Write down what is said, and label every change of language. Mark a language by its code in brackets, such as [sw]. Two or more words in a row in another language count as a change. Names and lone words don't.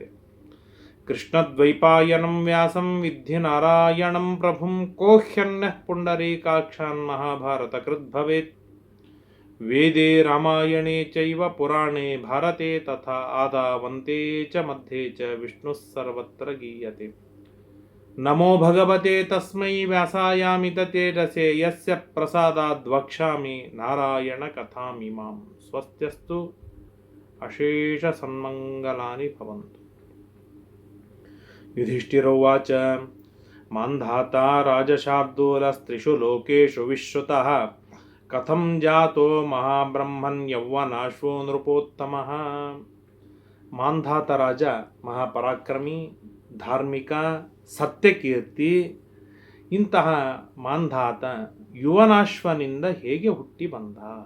[sa] ಕೃಷ್ಣದ್ವೈಪಾಯನಂ ವ್ಯಾಸಂ ವಿದ್ಧಿ ನಾರಾಯಣಂ ಪ್ರಭುಂ ಕೋ ಹ್ಯನ್ಯಃ ಪುಂಡರೀಕಾಕ್ಷಾನ್ ಮಹಾಭಾರತಕೃತ್ ಭವೇತ್. ವೇದೇ ರಾಮಾಯಣೇ ಚೈವ ಪುರಾಣೇ ಭಾರತೆ ತಥಾ ಆದಾವಂತೆ ಚ ಮಧ್ಯೆ ಚ ವಿಷ್ಣುಃ ಸರ್ವತ್ರ ಗೀಯತೆ. ನಮೋ ಭಗವತೆ ತಸ್ಮೈ ವ್ಯಾಸಾಯಾಮಿತ ತೇಜಸೇ ಯಸ್ಯ ಪ್ರಸಾದಾದ್ ವಕ್ಷ್ಯಾಮಿ ನಾರಾಯಣ ಕಥಾಮಿಮಾಂ. ಸ್ವಸ್ತ್ಯಸ್ತು ಅಶೇಷ ಸನ್ಮಂಗಲಾನಿ ಭವಂತು. ಯುಧಿಷ್ಠಿರೋವಾಚ ಮಾಂಧಾತಾ ರಾಜಶಾರ್ದೂಲಸ್ತ್ರಿಷು ಲೋಕೇಷು ವಿಶ್ರುತಃ ಕಥಂ ಜಾತೋ ಮಹಾಬ್ರಹ್ಮನ್ ಯೌವನಾಶ್ವೋ ನೃಪೋತ್ತಮಃ. [kn] ಮಾಂಧಾತ ರಾಜ ಮಹಾಪರಾಕ್ರಮಿ, ಧಾರ್ಮಿಕ, ಸತ್ಯಕೀರ್ತಿ. ಇಂತಹ ಮಾಂಧಾತ ಯುವನಾಶ್ವನಿಂದ ಹೇಗೆ ಹುಟ್ಟಿ ಬಂದ?